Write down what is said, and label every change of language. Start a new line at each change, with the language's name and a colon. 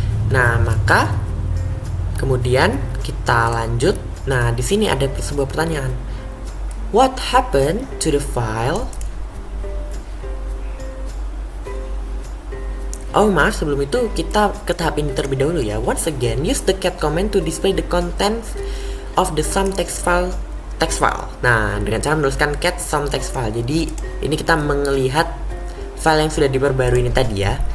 Indonesian: Nah, maka kemudian kita lanjut. Nah, di sini ada sebuah pertanyaan.
English: What happened to the file?
Indonesian: Oh, maaf, sebelum itu kita ke tahap ini terlebih dahulu ya.
English: Once again, use the cat command to display the contents of the sum text file.
Indonesian: Nah, dengan cara menuliskan cat sum text file. Jadi, ini kita melihat file yang sudah diperbarui ini tadi ya.